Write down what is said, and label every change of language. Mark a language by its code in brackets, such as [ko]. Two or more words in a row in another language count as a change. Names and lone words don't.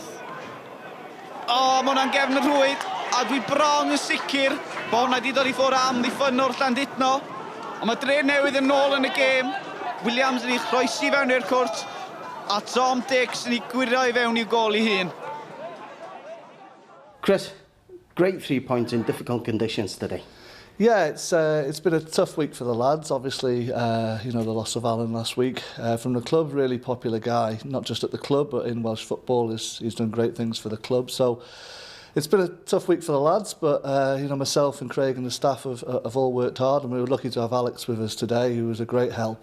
[cy] Mae hwnna'n gefn y rhwyd. A dwi bron yn sicr bod hwnna wedi dod i ffwrdd am ddiffynwr Llandudno. Ond mae Drenewydd yn ôl yn y gêm. Williams yn ei chroesi fewn i'r cwrt. A Tom Diggs yn ei gwirio i fewn i'w gol i hun. [en] Chris, great 3 points in difficult conditions today. Yeah, it's been a tough week for the lads. Obviously, the loss of Alan last week from the club, really popular guy, not just at the club but in Welsh football. He's done great things for the club. So it's been a tough week for the lads, but myself and Craig and the staff have all worked hard, and we were lucky to have Alex with us today, who was a great help.